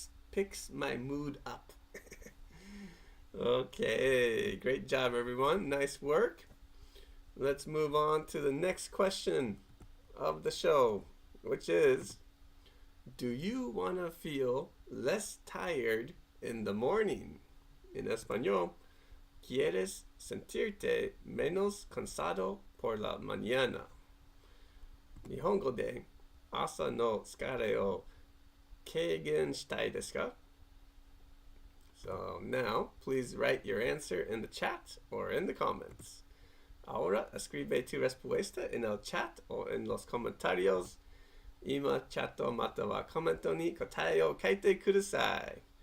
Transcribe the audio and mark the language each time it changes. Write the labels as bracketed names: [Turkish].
[English] Picks my mood up. Okay, great job, everyone. Nice work. Let's move on to the next question of the show, which is, do you want to feel less tired in the morning? [Spanish] In español, ¿quieres sentirte menos cansado por la mañana? [Japanese] 日本語で朝の疲れを軽減したいですか? [English] So now, please write your answer in the chat or in the comments. [Spanish] Ahora escribe tu respuesta en el chat o en los comentarios. [Japanese] 今、チャットまたはコメントに答えを書いてください.